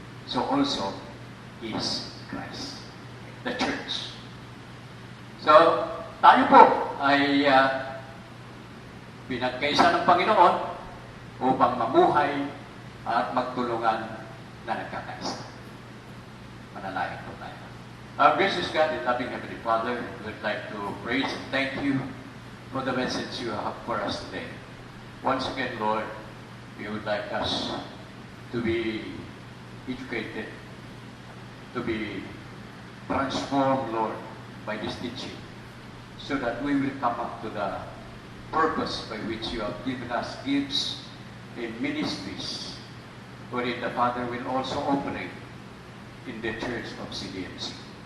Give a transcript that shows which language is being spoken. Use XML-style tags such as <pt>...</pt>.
<en>So also is Christ, the church.</en> <tl>So, tayo po ay pinagkaisa ng Panginoon upang mamuhay at magtulungan na nagkakaisa. Manalangin po tayo.</tl> <en>Our gracious God and loving Heavenly Father, we would like to praise and thank you for the message you have for us today. Once again, Lord, we would like us to be educated, to be transformed, Lord, by this teaching, so that we will come up to the purpose by which you have given us gifts in ministries, wherein the Father will also operate in the church of CDMC.</en>